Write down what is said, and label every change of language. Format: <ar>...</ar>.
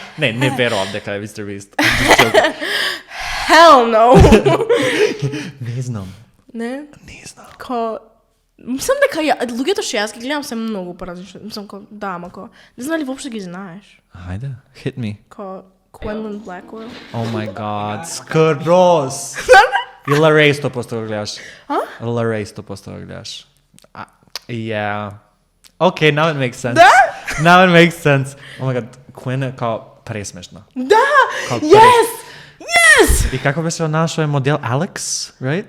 <mk>Не верувам дека е Mr.</mk> <en>Beast. Hell no.</en> <mk>Не знам. Не знам. Мислам дека луѓето што јас ги гледам се многу поразлични. Мислам не знам ли воопшто ги знаеш. Ајде,</mk> <en>hit me. Quenlin Blackwell. Oh my god, скрос.</en> <mk>И Larray 100% го гледаш. Larray 100% го гледаш.</mk> <en>Yeah. Okay, now it makes sense.</en> <mk>Да?</mk> <en>Now it makes sense. Oh my god,</en> <mk>Quinn е као пресмешна. Да!</mk> <en>Yes!</en> <mk>И како беше она што е модел Alex, right?</mk>